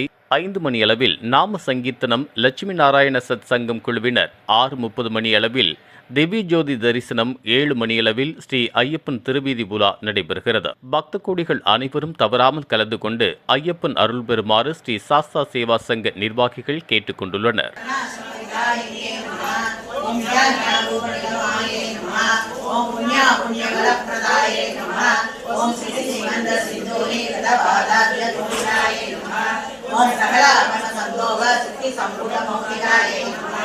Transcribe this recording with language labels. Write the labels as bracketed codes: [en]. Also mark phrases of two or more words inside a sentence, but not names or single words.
[ta] 5 மணியளவில் நாம சங்கீர்த்தனம் லட்சுமி நாராயண சத் சங்கம் குழுவினர். 6:30 மணியளவில் திவ்ய ஜோதி தரிசனம். 7 மணியளவில் ஸ்ரீ ஐயப்பன் திருவீதி உலா நடைபெறுகிறது. பக்த கோடிகள் அனைவரும் தவறாமல் கலந்து கொண்டு ஐயப்பன் அருள் பெறுமாறு ஸ்ரீ சாஸ்தா சேவா சங்க நிர்வாகிகள் கேட்டுக் கொண்டுள்ளனர். [sa] ओम ज्ञानारूपनिगमाय नमः। ओम पुण्यफलप्रदाय नमः। ओम सिद्धिमन्द सिद्धोनि गतबाधाभ्य तोषाय नमः। ओम सकलाभरणसन्दोग सिद्धि सम्पूर्णमौक्तिकाय नमः।